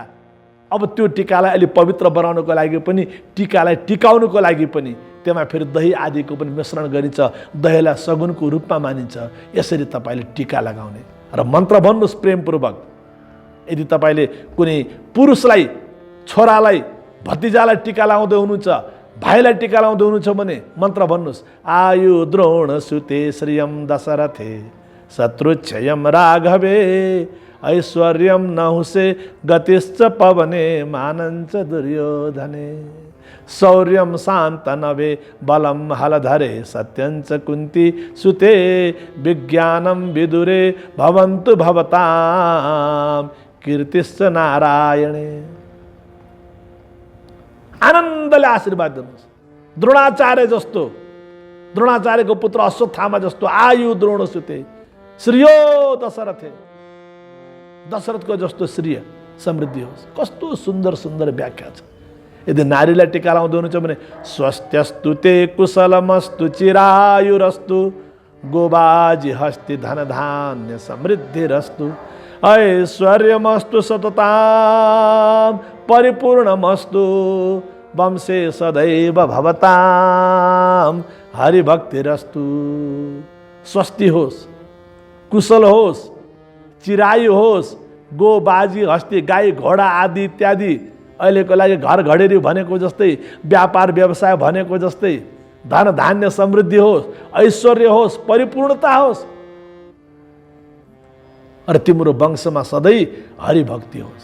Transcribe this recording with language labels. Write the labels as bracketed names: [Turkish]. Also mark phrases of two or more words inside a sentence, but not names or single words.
[Nepali] अब त्यो टीकालाई अलि पवित्र बनाउनको लागि पनि, टीकालाई टिकाउनको लागि पनि त्यसमा फेरि दही आदिको पनि मिश्रण गरिन्छ। दहीलाई सगुनको रूपमा मानिन्छ। यसरी तपाईँले टीका लगाउने र मन्त्र भन्नुहोस् प्रेमपूर्वक, यदि तपाईँले कुनै पुरुषलाई, छोरालाई, भतिजालाई टिका लगाउँदै हुनुहुन्छ, भाइलाई टिका लगाउँदै हुनुहुन्छ भने मन्त्र भन्नुहोस्, [Sanskrit] आयु द्रोण सुते श्रियम दशरथे शत्रुक्षयम राघवे ऐश्वर्यम नहुसे गतिश्च पवने मानञ्च दुर्योधने शौर्यम शान्तनवे बलम हलधरे सत्यञ्च कुन्ती सुते विज्ञानम विदुरे भवन्तु भवताम कीर्तिश्च नारायणे। [Nepali] आनन्दले आशीर्वाद दिनुहोस्। द्रोणाचार्य जस्तो, द्रोणाचार्यको पुत्र अश्वत्थामा जस्तो [Sanskrit] आयु द्रोण सुते श्रियो दशरथे, [Nepali] दशरथको जस्तो श्रिय समृद्धि होस्। कस्तो सुन्दर सुन्दर व्याख्या छ। यदि नारीलाई टिका लगाउँदै हुनुहुन्छ भने [Sanskrit] स्वस्त्यस्तु ते कुशलमस्तु चिरायुरस्तु गोबाजी हस्ति धन धान्य समृद्धिरस्तु ऐश्वर्यमस्तु सतताम परिपूर्णमस्तु वंशे सदैव भवताम हरिभक्तिरस्तु। [Nepali] स्वस्ति होस्, कुशल होस्, चिरायु होस्, गो बाजी हस्ती गाई घोडा आदि इत्यादि अहिलेको लागि घर घडेरी भनेको जस्तै, व्यापार व्यवसाय भनेको जस्तै धन धान्य समृद्धि होस्, ऐश्वर्य होस्, परिपूर्णता होस् र तिम्रो वंशमा सधैँ हरिभक्ति होस्।